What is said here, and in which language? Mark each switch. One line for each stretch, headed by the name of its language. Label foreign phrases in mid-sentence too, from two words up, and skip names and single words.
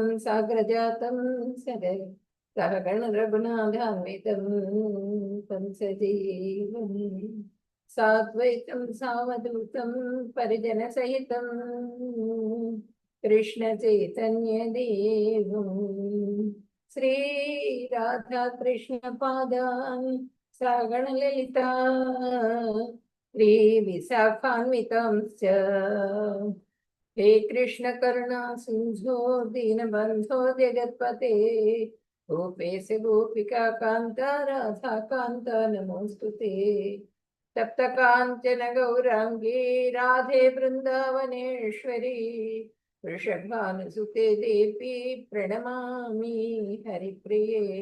Sanskrit: साग्रजातं सहगण रघुनाथान्वितं तं सजीवं साद्वैतं सावधूतं परिजन सहितं कृष्ण चैतन्य देवं श्री राधा कृष्ण पादान् सगण ललित श्री विशाखान्वितांश्च। हे कृष्ण करुणा सिंधो दीनबंधो जगत्पते गोपेश गोपिका कांता राधा कांता नमोस्तुते। तप्त कांचन गौरांगी राधे वृंदावनेश्वरी वृषभानुसुते देवी प्रणमामि हरिप्रिये।